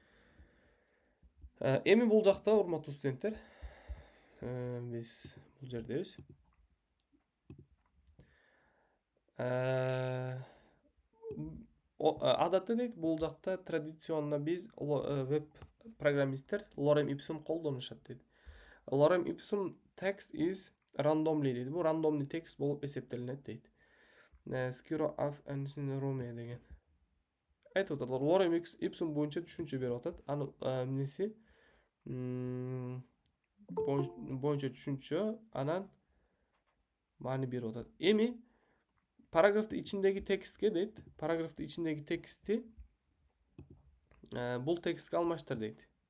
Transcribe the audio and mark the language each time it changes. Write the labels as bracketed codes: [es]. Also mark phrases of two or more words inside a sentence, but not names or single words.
[ky] Эми бул жакта урматтуу студенттер, биз бул жердебиз. Адатта дейт, бул жакта традиционно биз веб-программисттер lorem ipsum колдонушат дейт. [en] Lorem ipsum text is randomly дейт. [ky] Бул [ru] рандомный текст [ky] болуп эсептелинет дейт. Skiro of and Rome деген. Айтып атат, lorem ipsum боюнча түшүнчө берип атат. Аны эмнеси боюнча түшүнчө, анан маани берип атат. Эми параграфтын ичиндеги текстке дейт, параграфтын ичиндеги текстти бул текстке алмаштыр дейт.